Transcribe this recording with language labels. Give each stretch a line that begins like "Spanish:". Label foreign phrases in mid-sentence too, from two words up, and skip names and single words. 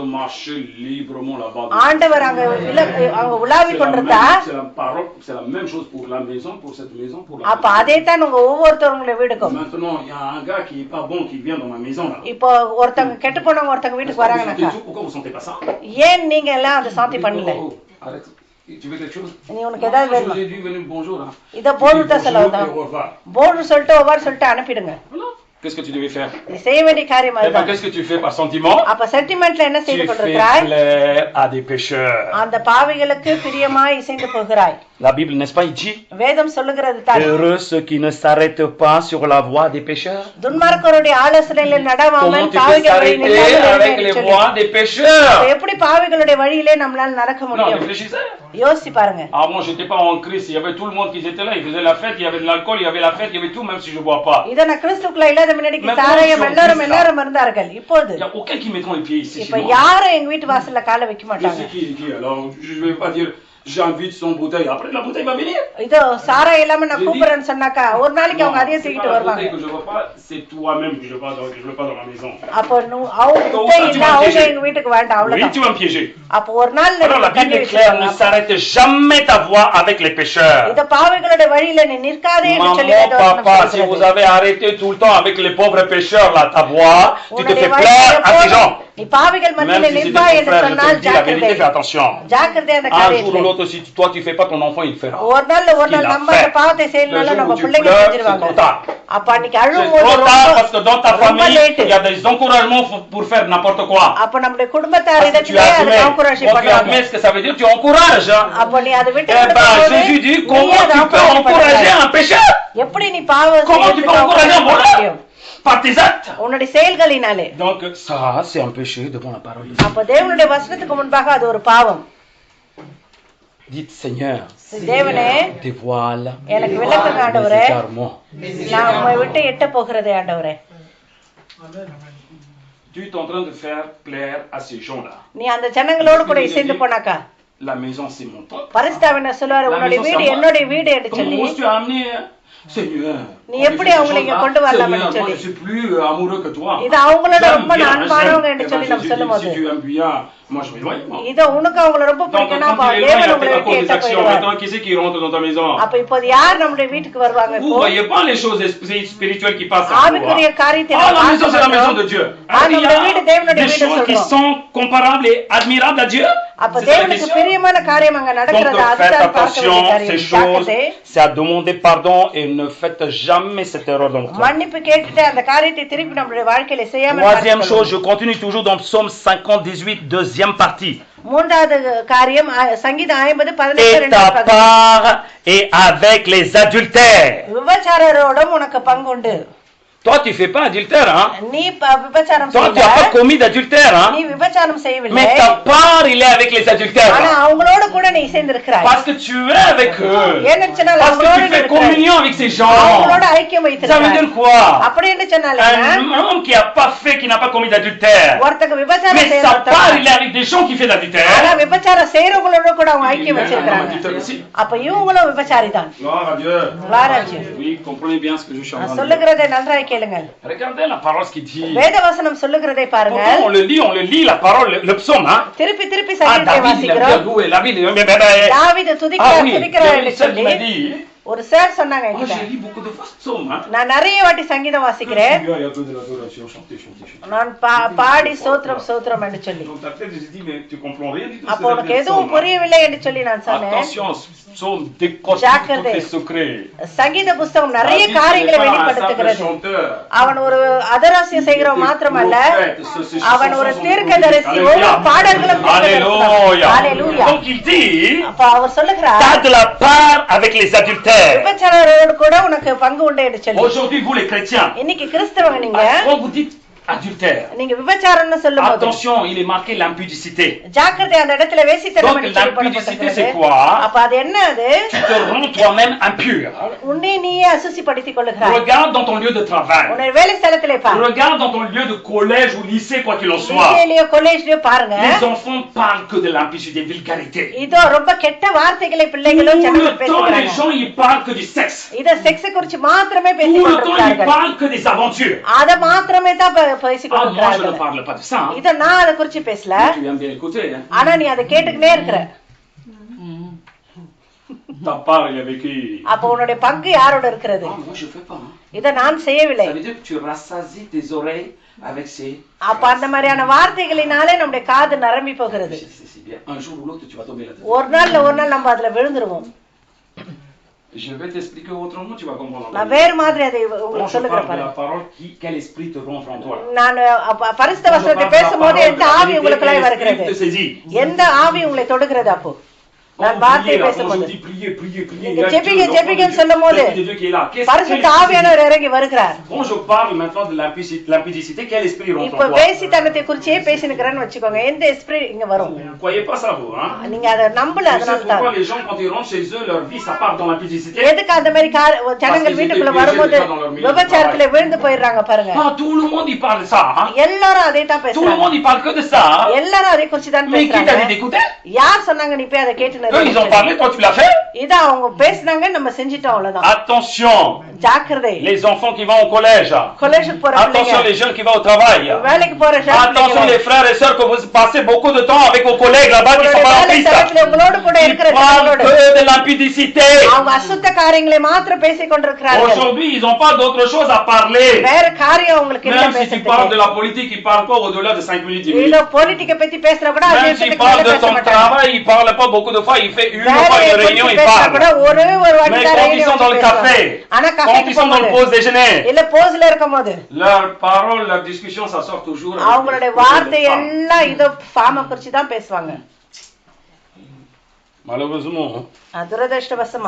Tamil: ஆண்டவர் அங்க உலாவி கொண்டிருந்தா அப்ப அதே தான் உங்க ஒவ்வொருத்தவங்களுடைய வீடுக்கும். இப்போ ஒருத்தவங்க கெட்டு போனவங்க ஒருத்தவங்க வீட்டுக்கு வராங்கன்னாக்கா ஏன் நீங்க எல்லாம் அதை சாந்தி பண்ணல?
French: Tu veux quelque chose?
Tamil: நீ உனக்கு ஏதாவது வேணுமா?
French: J'ai dû venir bonjour là.
Tamil: இத போர்டு தான் சொல்லலாம். போர்டு சொல்லிட்டு ஒவ்வொரு சொல்லிட்டு அனுப்பிடுங்க.
French: Qu'est-ce que tu devais faire?
Tamil: செய்ய வேண்டிய காரியம் அதுதான்.
French: Qu'est-ce que tu fais par sentiment?
Tamil: அப்ப சென்டிமென்ட்ல என்ன செய்து கொண்டிருக்கிறாய்?
French: Tu fais plaire à des pécheurs.
Tamil: அந்த பாவிகளுக்கு பிரியமாய் இசைந்து போகிறாய்.
French: La Bible n'est-ce pas il dit?
Tamil: வேதம் சொல்லுகிறது தான்.
French: Heureux ceux qui ne s'arrêtent pas sur la voie des pécheurs.
Tamil: துன்மார்க்கருடைய ஆலோசனையில நடவாமல்
French: பாவிகளுடைய avec les voies des pécheurs.
Tamil: எப்படி பாவிகளுடைய வழியிலே நம்மால நடக்க முடியும்?
French: Non, réfléchissez.
Tamil: யோசி பாருங்க.
French: Avant j'étais pas en Christ, il y avait tout le monde qui était là, ils faisaient la fête, il y avait de l'alcool, il y avait la fête, il y avait tout même si je bois pas.
Tamil: இத நான் கிறிஸ்துக்குள்ள இல்லாத முன்னாடி சாராயம் எல்லாரும் இருந்தார்கள். இப்போது
French: il y a aucun qui mettra les pieds ici.
Tamil: இப்ப யாரும் எங்க வீட்டு வாசல்ல காலை வைக்க மாட்டாங்க.
French: Qui alors je vais pas dire j'invite son bouteille. Après, la bouteille va venir.
Tamil: இதோ சாரா இல்லாம நான் கூப்பிடுறேன்னு சொன்னாக்கா ஒரு நாளைக்கு அவங்க அதையே தூக்கிட்டு
French: La
Tamil: வருவாங்க.
French: bouteille que je veux pas, c'est toi-même que je veux pas dans la maison.
Tamil: அப்போ அவங்க bouteille இல்ல அவங்க எங்க வீட்டுக்கு வேண்டாம்
French: Oui,
Tamil: அவ்வளவுதான்.
French: tu vas me piéger.
Tamil: அப்போ ஒரு நாள்
French: Alors la Bible est claire, ne s'arrête jamais ta voie avec les pécheurs.
Tamil: இந்த பாவிகளோட வழியில நீ நிற்காதே என்று சொல்லி
French: Maman, papa, si vous avez arrêté tout le temps avec les pauvres pécheurs là, ta voie, tu te fais plaire à ces gens.
Tamil: நீ பாவிகள் மத்தியில நிற்பாய் என்று சொன்னால் ஜாக்கிரதை.
French: Fais attention.
Tamil: ஜாக்கிரதை அந்த
French: Un jour ou
Tamil: காரியத்துல.
French: l'autre, si toi tu fais pas, ton enfant il fera.
Tamil: ஒரு நாள் நம்ம அந்த பாவத்தை செய்யறதுனால நம்ம பிள்ளைங்க செஞ்சிருவாங்க. அப்ப அன்னைக்கு
French: C'est
Tamil: அழும்போது
French: trop tard parce que dans ta famille, late. il y a des encouragements pour faire n'importe quoi.
Tamil: அப்ப நம்முடைய குடும்பத்தார்
French: Parce que tu
Tamil: இடத்திலே அது
French: as encourage admis
Tamil: பண்ணுவாங்க.
French: ce que ça veut dire, tu encourages.
Tamil: அப்ப நீ அதை விட்டு
French: Eh ben, Jésus dit, comment tu peux encourager un pécheur?
Tamil: எப்படி நீ பாவம்
French: Comment tu peux encourager un voleur? Par tes actes.
Tamil: உன்னுடைய செயல்களினாலே.
French: Donc ça, c'est un péché devant la parole.
Tamil: அப்ப தேவனுடைய வசனத்துக்கு முன்பாக அது ஒரு பாவம்.
French: Dites Seigneur,
Tamil: தேவனே
French: dévoile
Tamil: எனக்கு விளக்குங்க ஆண்டவரே.
French: mes égarements.
Tamil: நான் உம்மை விட்டு எட்ட போகிறதே ஆண்டவரே.
French: Tu es en train de faire plaire à ces gens-là.
Tamil: நீ அந்த ஜனங்களோடு கூட இசைந்து போனாக்கா
French: La maison c'est mon temple.
Tamil: பரிசுத்தவன் சொல்வாரு உன்னுடைய வீடு என்னுடைய வீடு என்று சொல்லி
French: Comment tu as amené Seigneur?
Tamil: நீ எப்படி அவங்களை இங்க கொண்டு வரலாம் என்று
French: Moi
Tamil: சொல்லி
French: je suis plus amoureux que toi.
Tamil: இது அவங்களோட ரொம்ப அன்பானவங்க என்று சொல்லி நம்ம சொல்லும்போது
French: Si tu aimes bien, moi je m'éloigne.
Tamil: இது உனக்கு அவங்கள ரொம்ப பிடிக்கும்னா தேவன் உங்களை விட்டு எட்ட போயிடுவார்.
French: Maintenant, qui c'est qui rentre dans ta maison?
Tamil: அப்ப இப்போது யார் நம்முடைய வீட்டுக்கு வருவாங்க
French: Vous
Tamil: இப்போ
French: voyez pas les choses spirituelles qui passent.
Tamil: ஆவிக்குரிய காரியத்தை
French: Ah, la maison c'est la maison de Dieu. Il y
Tamil: நம்முடைய வீடு தேவனுடைய
French: a des
Tamil: வீடு
French: choses qui
Tamil: சொல்றோம்.
French: sont comparables et admirables à Dieu.
Tamil: அப்ப தேவனுக்கு பிரியமான காரியம் அங்க
French: Donc
Tamil: நடக்கிறது
French: faites
Tamil: அதுதான் பார்க்க
French: attention,
Tamil: வேண்டிய
French: ces
Tamil: காரியம்.
French: choses, c'est à demander pardon et ne faites jamais cette erreur dans votre vie.
Tamil: மன்னிப்பு கேட்டுட்டு அந்த காரியத்தை திருப்பி நம்மளுடைய வாழ்க்கையில செய்யாம
French: Troisième chose, je continue toujours dans Psaume 50, 18, deuxième partie.
Tamil: மூன்றாவது காரியம் சங்கீதம் 50:18
French: Et ta part est avec les adultères.
Tamil: விபச்சாரரோடும் உனக்கு பங்கு உண்டு.
French: Toi, tu fais pas adultère, hein?
Tamil: நீ விபச்சாரம்
French: Toi, tu n'as pas commis d'adultère, hein?
Tamil: நீ விபச்சாரம் செய்யவில்லை.
French: Mais ta part, il est avec les adultères.
Tamil: ஆனா அவங்களோட கூட நீ சேர்ந்திருக்கிறாய்.
French: Parce que tu es avec eux.
Tamil: ஏனென்றால்
French: Parce que tu fais communion avec ces gens.
Tamil: அவங்களோட ஐக்கியம்
French: Ça veut
Tamil: வைத்திருக்கிறாய்.
French: dire quoi?
Tamil: அப்படி என்ன சொன்னாலே
French: Un homme qui n'a pas fait, qui n'a pas commis d'adultère.
Tamil: ஒருத்தங்க விபச்சாரம்
French: Mais sa
Tamil: செய்யறவங்க
French: part, il est avec des gens qui font d'adultère.
Tamil: ஆனா விபச்சாரம் செய்யறவங்களோட கூட அவங்க ஐக்கியம் வச்சிருக்காங்க.
French: Adultère aussi.
Tamil: அப்ப இவங்களும் விபச்சாரி தான்.
French: Gloire à Dieu. வாராஜ் Oui, comprenez bien ce que je suis en train de dire.
Tamil: சொல்லுகிறதை நன்றாய் கேளுங்கள்.
French: Regardez la parole ce qu'il dit.
Tamil: வேதவசனம் சொல்லுகிறதை பாருங்க.
French: Pourtant, on le lit la parole, le psaume, hein?
Tamil: திருப்பி திருப்பி
French: Ah,
Tamil: சங்கீதத்தை
French: David, il a
Tamil: வாசிக்கிறோம்.
French: bien loué, David,
Tamil: தாவீது
French: ah oui, il y
Tamil: துதிக்கிறார்
French: a
Tamil: என்று
French: une sœur qui
Tamil: சொல்லி
French: m'a dit,
Tamil: ஒரு சார் சொன்னாங்க
French: oh,
Tamil: என்கிட்ட.
French: j'ai lu beaucoup de fois ce psaume, hein?
Tamil: நான் நிறைய வாட்டி சங்கீதம் வாசிக்கிறேன்.
French: Il y a un peu de l'adoration, chanter.
Tamil: நான் பாடி சோத்ரம் சோத்ரம் என்று சொல்லி
French: Donc ta tête, j'ai dit, mais tu comprends rien du tout.
Tamil: அப்போ உனக்கு எதுவும் புரியவில்லை என்று சொல்லி நான் சொன்னேன்.
French: Attention, psaume décortique tous les secrets.
Tamil: சங்கீத புஸ்தகம் நிறைய காரியங்களை வெளிப்படுத்துகிறது. அவன் ஒரு அதராசியம் செய்கிறவன் மாத்திரமல்ல, அவன் ஒரு தீர்க்கதரிசி. ஒவ்வொரு பாடல்களும்
French: Alléluia. Donc il dit,
Tamil: அப்ப அவர் சொல்லுகிறார்,
French: t'as de la part avec les adultères.
Tamil: விபச்சாரரோடு கூட உனக்கு பங்கு உண்டு என்று சொல்லி.
French: Aujourd'hui, vous les chrétiens,
Tamil: இன்னைக்கு கிறிஸ்தவங்க நீங்க
French: quand vous dites adultère,
Tamil: நீங்க விபச்சாரம்னு சொல்லும்போது
French: attention, il est marqué l'impudicité.
Tamil: ஜாக்கிரதை, அந்த இடத்துல வேசித்தனம்
French: Donc
Tamil: என்று சொல்லி
French: l'impudicité c'est
Tamil: போடப்பட்டிருக்கிறது.
French: quoi?
Tamil: அப்ப அது என்ன? அது
French: Tu te rends toi-même impur.
Tamil: உன்னை நீயே அசுசிப்படுத்திக் கொள்ளுகிறாய்.
French: Regarde dans ton lieu de travail.
Tamil: உன்னை வேலை ஸ்தலத்திலே பாரு.
French: Regarde dans ton lieu de collège ou lycée, quoi qu'il en soit.
Tamil: வீட்டிலேயோ காலேஜ்லயோ பாருங்க.
French: Les enfants parlent que de l'impudicité, vulgarité.
Tamil: இதோ ரொம்ப கெட்ட வார்த்தைகளை பிள்ளைகளும்
French: Tout
Tamil: ஜனங்கள்
French: le temps, les
Tamil: பேசுறாங்க.
French: gens ils parlent que du sexe.
Tamil: இத செக்ஸ் குறித்து மாத்திரமே
French: Tout
Tamil: பேசிக்
French: le temps, ils
Tamil: கொண்டிருக்கிறார்கள்.
French: parlent que des aventures.
Tamil: அத மாத்திரமே தான் பேசிக்
French: Ah, moi, je ne
Tamil: கொண்டிருக்கிறார்கள்.
French: parle pas de ça. Hein.
Tamil: இத நான் அத குறித்து பேசல.
French: Tu viens bien écouter. Hein.
Tamil: ஆனா நீ அதை கேட்டுக்கிட்டே இருக்கிற.
French: Ta part, il est avec qui?
Tamil: அப்ப உன்னுடைய பங்கு யாரோட இருக்கிறது?
French: Ah, moi, je fais pas. Hein.
Tamil: இத நான் செய்யவில்லை.
French: Ça veut dire que tu rassasies tes oreilles avec ces...
Tamil: அப்ப அந்த மாதிரியான வார்த்தைகளினாலே நம்முடைய காது நரம்பி போகிறது.
French: C'est bien. Un jour ou l'autre, tu vas tomber là-dedans.
Tamil: ஒரு நாள் நம்ம அதுல விழுந்துருவோம்.
French: Je vais t'expliquer autrement, tu vas comprendre.
Tamil: நான் வேறு மாதிரி அதை
French: Quand
Tamil: உங்களுக்கு
French: je
Tamil: சொல்லுகிறேன்
French: parle de
Tamil: பாருங்க.
French: la parole, quel esprit te rentre en toi?
Tamil: நான் பரிசுத்த வசனத்தை பேசும்போது எந்த ஆவி உங்களுக்குள்ளாய் வருகிறது? எந்த ஆவி உங்களை தொடுகிறது? அப்போ நான் வார்த்தை பேசும்போது ஜெபிங்கன்னு சொல்லும் போது பரிசுத்த ஆவியானவர் இறங்கி வருகிறார். இப்ப வேசித்தனத்தை குறிச்சே பேசினுக்கிறேன்னு வச்சுக்கோங்க. எந்த எஸ்பிரிட் இங்க வரும்? நீங்க அதை நம்பல. அதனால எதுக்கு அந்த மாதிரி ஜனங்கள் வீட்டுக்குள்ள வரும்போது விபச்சாரத்துல விழுந்து போயிடுறாங்க பாருங்க.
French: Tout le monde y parle ça.
Tamil: எல்லாரும் அதே தான் பேசுறாங்க.
French: Tout le monde y parle que de ça.
Tamil: எல்லாரும் அதே குறிச்சு தான்
French: Mais qui t'a
Tamil: பேசுறாங்க.
French: dit d'écouter?
Tamil: யார் சொன்னாங்க நீ போய் அதை கேட்டு
French: Eux, ils ont parlé, toi tu l'as fait?
Tamil: இத அவங்க பேசுனாங்க, நம்ம செஞ்சிட்டோம், அவ்வளவுதான்.
French: Attention,
Tamil: ஜாக்கிரதை.
French: les enfants qui vont au collège.
Tamil: காலேஜுக்கு போற
French: Attention,
Tamil: பிள்ளைங்க,
French: les jeunes qui vont au travail.
Tamil: வேலைக்கு போற
French: Attention, les frères et sœurs que vous passez beaucoup de temps avec vos collègues là-bas qui sont pas en Christ.
Tamil: உங்களோட கூட
French: Ils
Tamil: இருக்கிற
French: parlent que de l'impudicité.
Tamil: அவங்க அசுத்த காரியங்களை மாத்திரம் பேசிக் கொண்டிருக்கிறார்கள்.
French: Aujourd'hui, ils n'ont pas d'autre chose à parler.
Tamil: வேற காரியம் உங்களுக்கு இல்ல
French: Même si tu
Tamil: பேசுறதுக்கு.
French: parles de la politique, ils parlent pas au-delà de 5 minutes. 10
Tamil: இல்ல
French: minutes.
Tamil: பொலிட்டிக்க பத்தி பேசுற கூட அதே
French: Même s'ils
Tamil: விஷயத்துக்கு
French: parlent
Tamil: மேல
French: de
Tamil: பேச
French: ton
Tamil: மாட்டாங்க.
French: travail, ils parlent pas beaucoup de fois. Il fait une
Tamil: வேற
French: fois une
Tamil: பத்தி
French: réunion, ils
Tamil: பேசுற கூட
French: parlent.
Tamil: ஒரு வாட்டி
French: Mais
Tamil: தான்
French: quand ils réunion sont dans le café,
Tamil: ஆனா
French: quand
Tamil: கஃபேக்கு
French: ils sont dans le
Tamil: போகும்போது
French: pause déjeuner,
Tamil: இல்ல போஸ்ல இருக்கும்போது
French: leurs paroles, leurs discussions, ça sort toujours. avec
Tamil: அவங்களுடைய
French: des
Tamil: வார்த்தை
French: femmes.
Tamil: எல்லாம் இதோ ஃபார்ம குறிச்சு தான் பேசுவாங்க.
French: Malheureusement,
Tamil: துரதிருஷ்டவசமா.